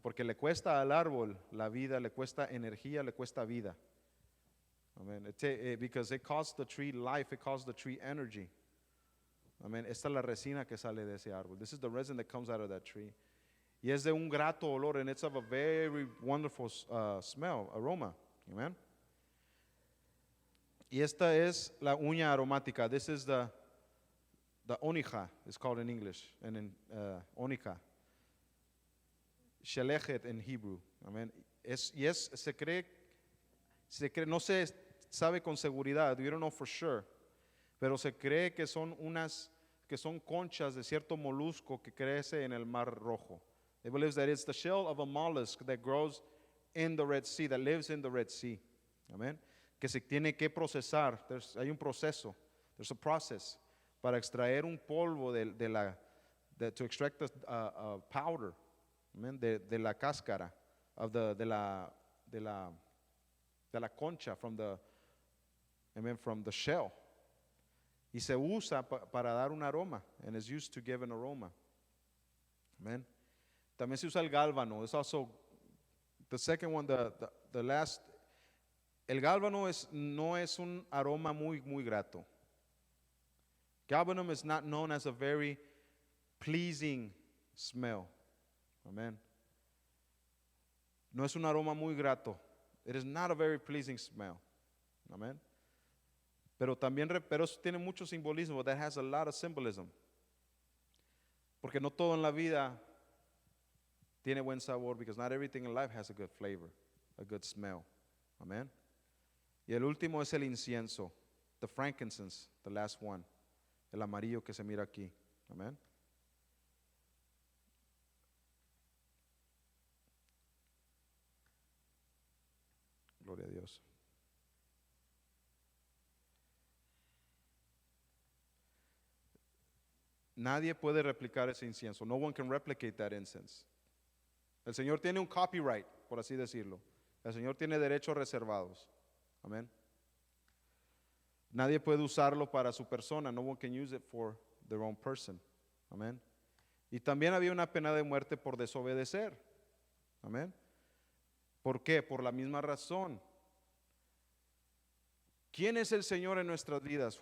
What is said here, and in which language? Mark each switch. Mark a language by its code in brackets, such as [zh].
[es] Porque le cuesta al árbol la vida, le cuesta energía, le cuesta vida. Amen. [en] Because it costs the tree life, it costs the tree energy. Amen. [es] Esta es la resina que sale de ese árbol. [en] This is the resin that comes out of that tree. [es] Y es de un grato olor, [en] and it's of a very wonderful smell, aroma. Amen. [es] Y esta es la uña aromática. [en] This is the onija, it's called in English, and in onika. Shelechet in Hebrew. Amen. [es] Se cree, no se sabe con seguridad, [en] we don't know for sure, [es] pero se cree que son conchas de cierto molusco que crece en el Mar Rojo. [en] They believe that it's the shell of a mollusk that grows in the Red Sea, that lives in the Red Sea. Amen. [es] Que se tiene que procesar. Hay un proceso. [en] There's a process [es] para extraer un polvo [en] to extract the powder, amen, [es] de la cáscara, de la concha, [en] from the shell. [es] Y se usa para dar un aroma, [en] and is used to give an aroma. [es] Amen. También se usa el gálbano. [en] It's also the second one, the last. [es] El gálbano no es un aroma muy grato. [en] Galbanum is not known as a very pleasing smell. Amen. [es] No es un aroma muy grato. [en] It is not a very pleasing smell. Amen. [es] Pero tiene mucho simbolismo. [en] That has a lot of symbolism. [es] Porque no todo en la vida tiene buen sabor, [en] because not everything in life has a good flavor, a good smell. Amen. [es] Y el último es el incienso, [en] the frankincense, the last one, [es] el amarillo que se mira aquí. Amen. Gloria a Dios. Nadie puede replicar ese incienso. [en] No one can replicate that incense. [es] El Señor tiene un copyright, por así decirlo. El Señor tiene derechos reservados. Amén. Nadie puede usarlo para su persona. [en] No one can use it for their own person. Amén. [es] Y también había una pena de muerte por desobedecer. Amén. ¿Por qué? Por la misma razón. ¿Quién es el Señor en nuestras vidas?